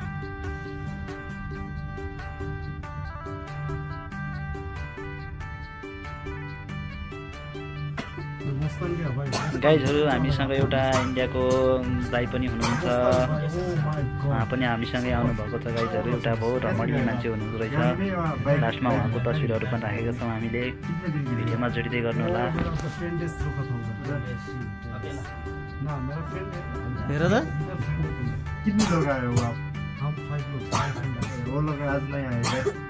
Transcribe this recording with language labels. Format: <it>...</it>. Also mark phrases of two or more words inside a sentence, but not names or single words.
<ne>गाइजहरू हामीसँग एउटा इन्डियाको दाइ पनि हुनुहुन्छ उहाँ पनि हामीसँगै आउनुभएको छ गाइजहरू एउटा बहुत रमणीय मान्छे हुनुहुँदो रहेछ लास्टमा उहाँको तस्बिरहरू पनि राखेका छौँ हामीले भिडियोमा जोडिँदै गर्नु होला हेर त</ne> <hi>कितने लोग आए हो आप? हम 5 लोग वो लोग आज नहीं आए थे</hi>